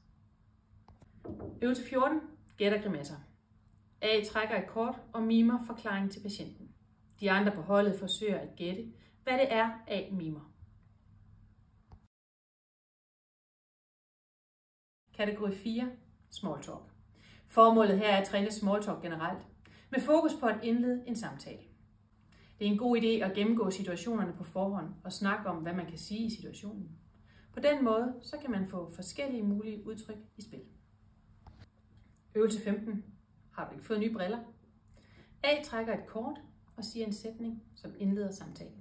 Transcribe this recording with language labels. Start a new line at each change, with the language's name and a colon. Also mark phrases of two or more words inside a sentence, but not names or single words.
Danish: Øvelse 14. Gæt og grimasser. A trækker et kort og mimer forklaring til patienten. De andre på holdet forsøger at gætte, hvad det er, A mimer. Kategori 4.
English: Small talk.
Danish: Formålet her er at træne
English: small talk
Danish: generelt, med fokus på at indlede en samtale. Det er en god idé at gennemgå situationerne på forhånd og snakke om, hvad man kan sige i situationen. På den måde så kan man få forskellige mulige udtryk i spil. Øvelse 15. Har du ikke fået nye briller? A trækker et kort og siger en sætning, som indleder samtalen.